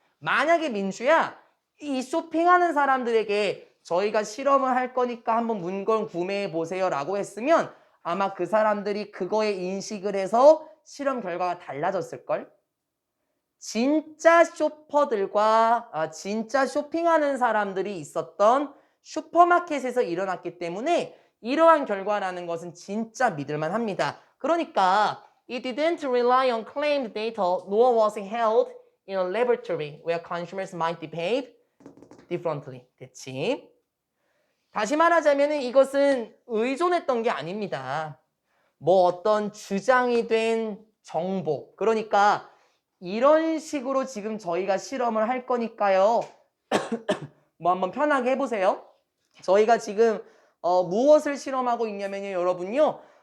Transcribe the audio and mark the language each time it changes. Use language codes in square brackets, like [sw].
[ko] 만약에 민주야, 이 쇼핑하는 사람들에게 저희가 실험을 할 거니까 한번 물건 구매해 보세요 라고 했으면 아마 그 사람들이 그거에 인식을 해서 실험 결과가 달라졌을걸? 진짜 쇼퍼들과 진짜 쇼핑하는 사람들이 있었던 슈퍼마켓에서 일어났기 때문에 이러한 결과라는 것은 진짜 믿을만 합니다. 그러니까 [en] it didn't rely on claimed data nor was it held in a laboratory where consumers might behave differently. [ko] 됐지? 다시 말하자면 이것은 의존했던 게 아닙니다. 어떤 주장이 된 정보. 그러니까 이런 식으로 지금 저희가 실험을 할 거니까요. 한번 편하게 해보세요. 저희가 지금 무엇을 실험하고 있냐면요. 여러분요.